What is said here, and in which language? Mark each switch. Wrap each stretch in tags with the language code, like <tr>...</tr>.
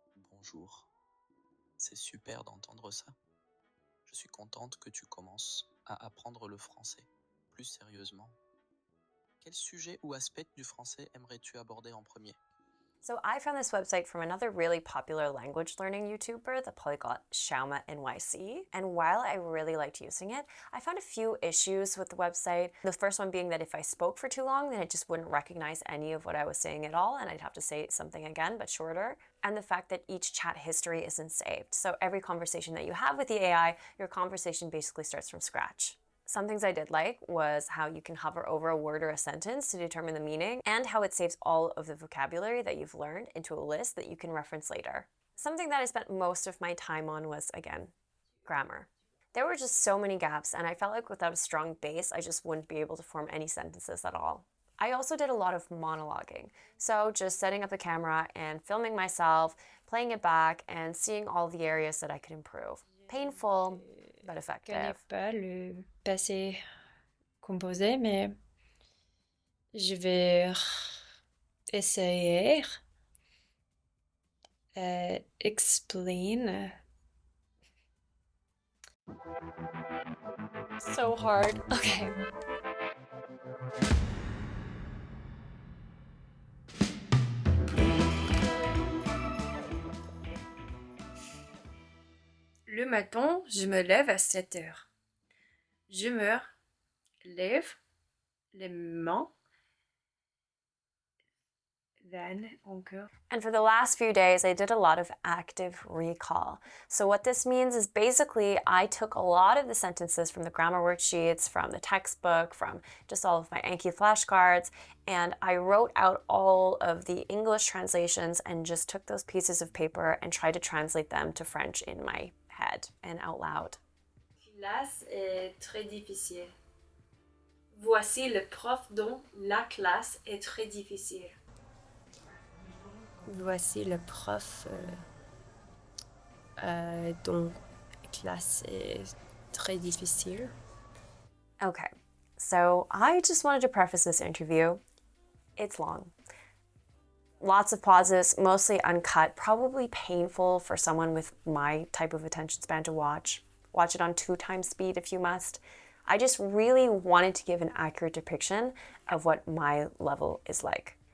<fr>Bonjour, c'est super d'entendre ça. Je suis contente que tu commences à apprendre le français plus sérieusement. Quel sujet ou aspect du français aimerais-tu aborder en premier?</fr> <en>So I found this website from another really popular language learning YouTuber, the polyglot Shauma NYC. And while I really liked using it, I found a few issues with the website. The first one being that if I spoke for too long, then it just wouldn't recognize any of what I was saying at all, and I'd have to say something again, but shorter. And the fact that each chat history isn't saved. So every conversation that you have with the AI, your conversation basically starts from scratch. Some things I did like was how you can hover over a word or a sentence to determine the meaning, and how it saves all of the vocabulary that you've learned into a list that you can reference later. Something that I spent most of my time on was, again, grammar. There were just so many gaps, and I felt like without a strong base, I just wouldn't be able to form any sentences at all. I also did a lot of monologuing, so just setting up the camera and filming myself, playing it back, and seeing all the areas that I could improve. Painful, but effective.</en> <fr>Je connais pas le passé composé, mais je vais essayer explain.</fr> <en>So hard. Okay.</en> <fr>Le matin, je me lève à 7 heures. Je me lève les mains, then encore.</fr> <en>And for the last few days, I did a lot of active recall. So what this means is basically I took a lot of the sentences from the grammar worksheets, from the textbook, from just all of my Anki flashcards, and I wrote out all of the English translations and just took those pieces of paper and tried to translate them to French in my head and out loud.</en> <fr>Classe est très difficile. Voici le prof dont la classe est très difficile. Voici le prof dont la classe est très difficile.</fr> <en>Okay, so I just wanted to preface this interview. It's long. Lots of pauses, mostly uncut, probably painful for someone with my type of attention span to watch. Watch it on 2x speed if you must. I just really wanted to give an accurate depiction of what my level is like.</en>